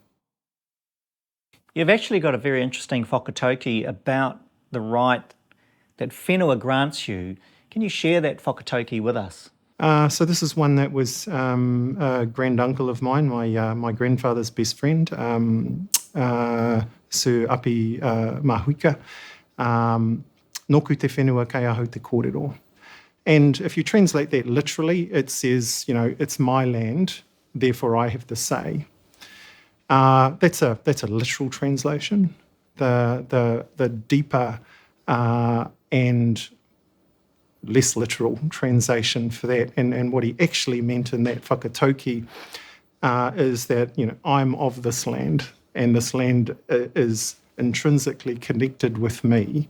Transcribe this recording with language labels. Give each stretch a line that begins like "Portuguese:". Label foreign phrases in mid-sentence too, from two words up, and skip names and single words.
English: You've actually got a very interesting whakatauki about the right that whenua grants you. Can you share that whakatauki with us? So this is one that was a grand uncle of mine, my grandfather's best friend, Sir Api Mahuika.
Māori: Noku te whenua kei aho te kōrero.
English: And if you translate that literally, it says, it's my land, therefore I have the say. That's a literal translation. The deeper and less literal translation for that, and what he actually meant in that whakatauki is that, I'm of this land, and this land is intrinsically connected with me.